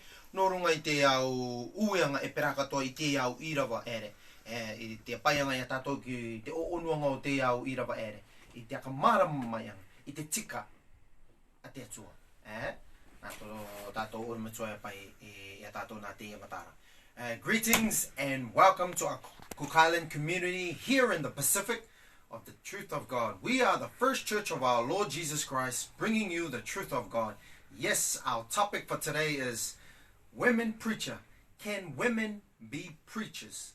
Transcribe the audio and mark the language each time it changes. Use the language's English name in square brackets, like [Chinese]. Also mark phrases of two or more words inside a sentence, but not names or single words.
[Rarotongan] Nō runga I te au uianga e perakatoa I te au irawa ere. I te paianga I a tātou ki te oonuanga o te au irawa ere. I te akamarama maianga, I te tika a te atua. Nā tātou orematua e pai I a tātou nā te matara. [English] Greetings and welcome to our Cook Island community here in the Pacific of the Truth of God. We are the First Church of our Lord Jesus Christ, bringing you the truth of God. Yes, our topic for today is Women Preacher. Can women be preachers?